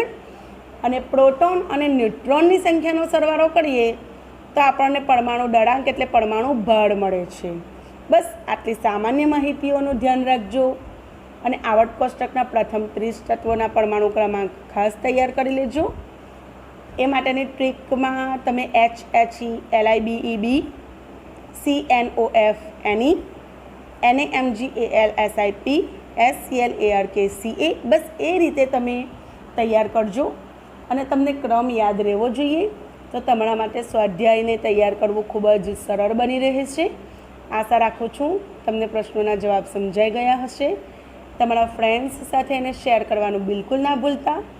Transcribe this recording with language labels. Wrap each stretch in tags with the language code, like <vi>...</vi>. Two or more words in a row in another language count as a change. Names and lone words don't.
<gu>અને પ્રોટોન અને ન્યુટ્રોનની સંખ્યાનો સરવાળો કરીએ તો આપણને પરમાણુ દળાંક એટલે પરમાણુ ભાર મળે છે. બસ આટલી સામાન્ય માહિતીઓનું ધ્યાન રાખજો અને આવર્ત કોષ્ટકના પ્રથમ 30 તત્વોના પરમાણુ ક્રમાંક ખાસ તૈયાર કરી લેજો. એ માટેની ટ્રીકમાં તમે HHE LIBEB CNOF NE NAMGAL SIP SCL ARK CA બસ એ રીતે તમે તૈયાર કરજો. અને તમને ક્રમ યાદ રહેવો જોઈએ, તો તમારા માટે સ્વાધ્યાયને તૈયાર કરવું ખૂબ જ સરળ બની રહે છે. આશા રાખું છું તમને પ્રશ્નોના જવાબ સમજાઈ ગયા હશે. તમારા ફ્રેન્ડ્સ સાથે એને શેર કરવાનું બિલકુલ ના ભૂલતા.</gu>